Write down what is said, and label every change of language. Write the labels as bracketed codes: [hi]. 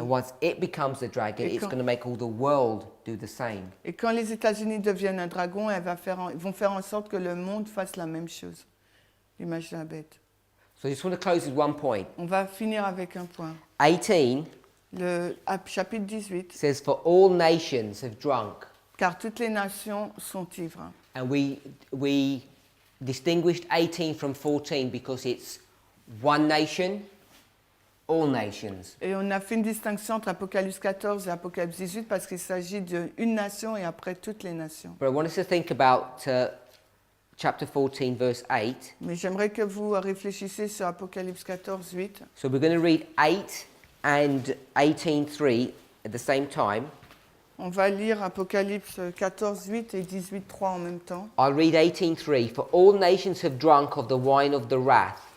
[en] once it becomes a dragon, [fr] Et [en] it's [fr] quand- [en] going to make all the world do the same. [fr] Et quand les États-Unis deviennent un dragon, ils vont faire en sorte que le monde fasse la même chose. L'image de la bête. [en] So I just want to close with one point. [fr] On va finir avec un point. [en] 18 [fr] Le chapitre 18. [en] says, For all nations have drunk. [fr] Car toutes les nations sont ivres. [en] And we distinguished 18 from 14 because it's one nation, all nations. [fr] Et on a fait une distinction entre Apocalypse 14 et Apocalypse 18 parce qu'il s'agit d'une nation et après toutes les nations. [en] But I want us to think about chapter 14, verse 8. [fr] Mais j'aimerais que vous réfléchissiez sur Apocalypse 14, 8. [en] So we're going to read 8 and 18:3 at the same time. [fr] On va lire Apocalypse 14, 8 et 18, 3 en même temps. [en] I'll read 18:3. For all nations have drunk of the wine of the wrath